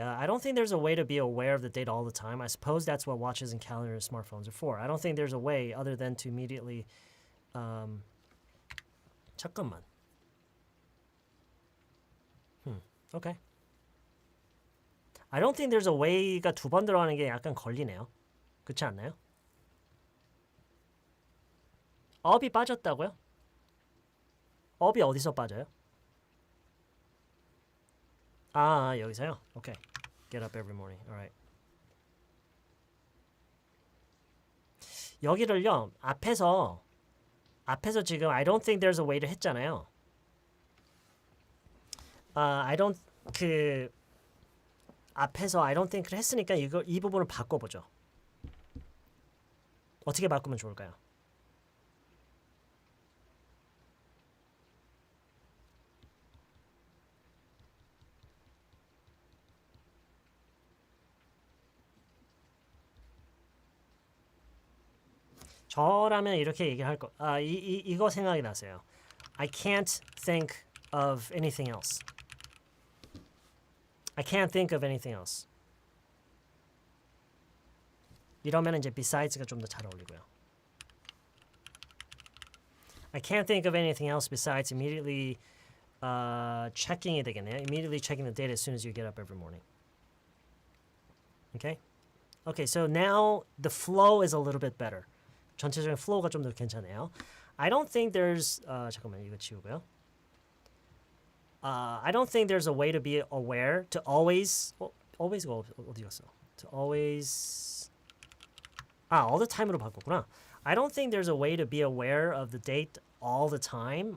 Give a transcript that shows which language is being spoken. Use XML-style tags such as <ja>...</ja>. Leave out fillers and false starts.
<en>I don't think there's a way to be aware of the date all the time. I suppose that's what watches and calendars and smartphones are for. I don't think there's a way other than to immediately</en> <ko>잠깐만.</ko> <en>Okay. I don't think there's a way가</en> <ko>두 번 들어가는 게 약간 걸리네요. 그렇지 않나요? up이 빠졌다고요? up이 어디서 빠져요? 여기서요? 오케이.</ko> <en>Get up every morning. Alright.</en> <ko>여기를요. 앞에서 지금</ko> <en>I don't think there's a way를</en> <ko>했잖아요. I don't 앞에서 I don't think를 했으니까 이 부분을 바꿔보죠. 어떻게 바꾸면 좋을까요? 저라면 이렇게 얘기를 할 거. 이거 생각이 났어요.</ko> <en>I can't think of anything else. I can't think of anything else.</en> <ko>이러면 이제 besides가 좀 더 잘 어울리고요.</ko> <en>I can't think of anything else besides immediately checking이</en> <ko>되겠네요.</ko> <en>Immediately checking the data as soon as you get up every morning. Okay? Okay, so now the flow is a little bit better.</en> <ko>전체적인 flow가 좀 더 괜찮아요.</ko> <en>I don't think there's</en> <ko>잠깐만 이거 지우고요.</ko> <en>I don't think there's a way to be aware to always always가</en> <ko>어디 갔어? To always all the time으로 바꿨구나.</ko> <en>I don't think there's a way to be aware of the date all the time.</en>